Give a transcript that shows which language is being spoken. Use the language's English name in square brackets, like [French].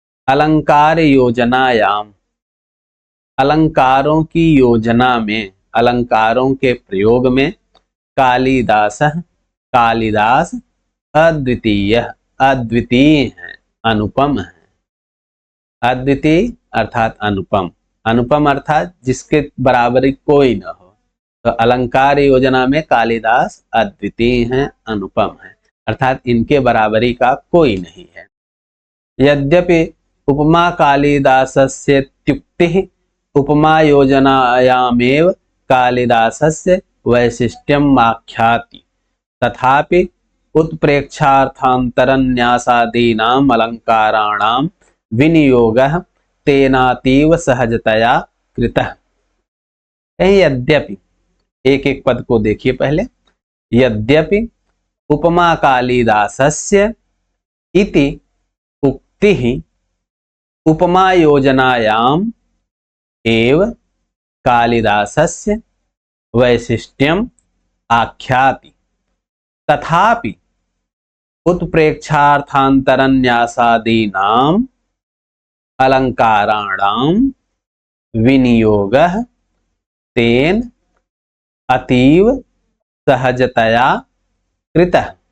[Sanskrit] अलंकार योजनायाम, [Hindi] अलंकारों की योजना में, अलंकारों के प्रयोग में कालिदास, कालिदास अद्वितीय, अद्वितीय है, अनुपम है। अद्वितीय अर्थात अनुपम, अनुपम अर्थात जिसके बराबरी कोई न हो। तो अलंकार योजना में कालिदास अद्वितीय हैं, अनुपम है, अर्थात इनके बराबरी का कोई नहीं है। [Sanskrit] यद्यपि उपमा कालिदासस्य त्युक्तिः उपमा योजनायामेव कालिदासस्य वैशिष्ट्यम् आख्याति, तथापि उत्प्रेक्षार्थान्तरन्यासादीनाम् अलङ्काराणां विनियोगः तेनातीव सहजतया कृतः। [Hindi] यद्यपि, एक एक पद को देखिए पहले। [Sanskrit] यद्यपि उपमा कालिदासस्य इति उक्तिः उपमा योजनायाम् एव कालिदासस्य वैशिष्ट्यम् आख्याति, तथापि उत्प्रेक्षार्थान्तरन्यासादीनाम् अलङ्काराणां विनियोगः तेन अतीव सहजतया कृतः।